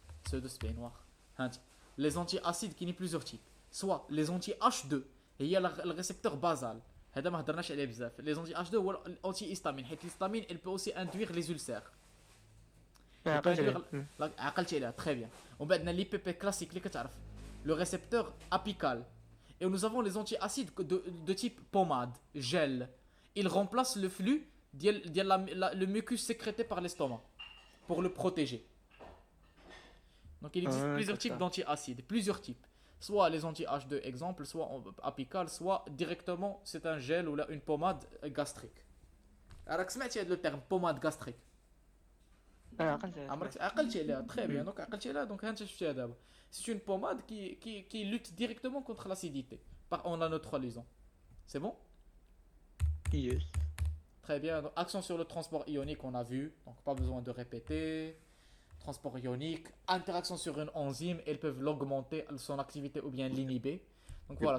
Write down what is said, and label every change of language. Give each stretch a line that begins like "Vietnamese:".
French: Ceux de Spain noir. Les antiacides qui ont plusieurs types. Soit les anti-H2, et il y a le récepteur basal.
Arabic: هذا ما هضرناش عليه بزاف.
French: Les anti-H2 ou l'anti-histamine.
Arabic: حيت
French: l'histamine, elle peut aussi induire les ulcères.
Arabic: عقلتي عليها
French: très bien.
Arabic: ومن بعد لي بي بي كلاسيك اللي كتعرف
French: le récepteur apical. Et nous avons les antiacides de type pommade, gel. Ils remplacent le flux le mucus sécrété par l'estomac pour le protéger. Donc il existe plusieurs types d'antiacides, plusieurs types. soit les anti-H2 exemple, soit apical, soit directement c'est un gel ou là, une pommade gastrique.
Arabic: راك سمعتي هذا
French: le terme pommade gastrique.
Arabic: عقلتها عمرك عقلتي عليها
French: très bien
Arabic: donc عقلتي عليها donc هانت شفتيها دابا.
French: C'est une pommade qui lutte directement contre l'acidité en la neutralisant. C'est bon?
English: Yes.
French: Très bien. Donc, action sur le transport ionique, on a vu. Donc, pas besoin de répéter. Transport ionique. Interaction sur une enzyme. Elles peuvent l'augmenter, son activité, ou bien l'inhiber. Donc, voilà.